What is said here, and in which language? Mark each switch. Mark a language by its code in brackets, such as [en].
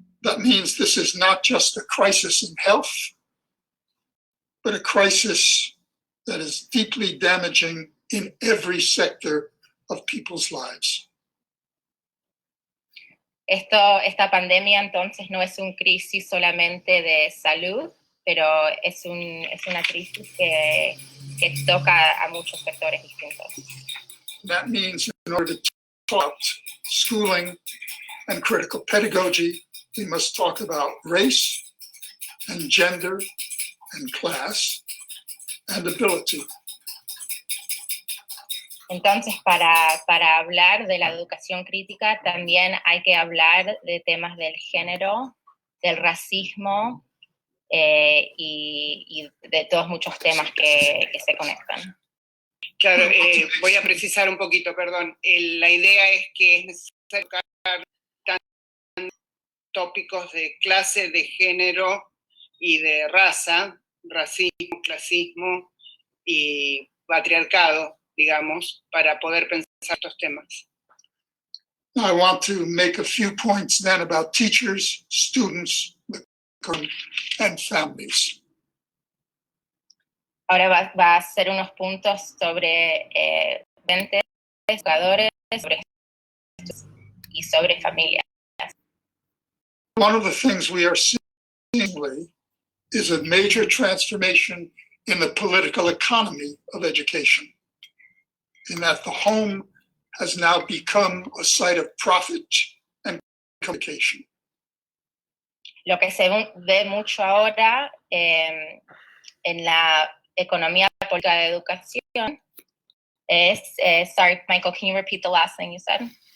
[en] That means this is not just a crisis in health, but a crisis that is deeply damaging in every sector of people's lives. [es] Esta pandemia entonces no es una crisis solamente de salud, pero es una crisis que toca a muchos sectores distintos. [en] That means in order to talk about schooling and critical pedagogy, we must talk about race and gender and class and ability. [es] Entonces, para hablar de la educación crítica, también hay que hablar de temas del género, del racismo y de todos muchos temas que se conectan. Claro, voy a precisar un poquito, perdón. La idea es que es necesario tocar tópicos de clase, de género y de raza, racismo, clasismo y patriarcado, digamos, para poder pensar estos temas. [en] I want to make a few points then about teachers, students, and families. [es] Ahora va a hacer unos puntos sobre docentes, educadores, y sobre familias. [en] One of the things we are seeing is a major transformation in the political economy of education, in that the home has now become a site of profit and communication. [es] Lo que se ve mucho ahora en la economía política de educación es, [en] sorry, Michael, can you repeat the last thing you said?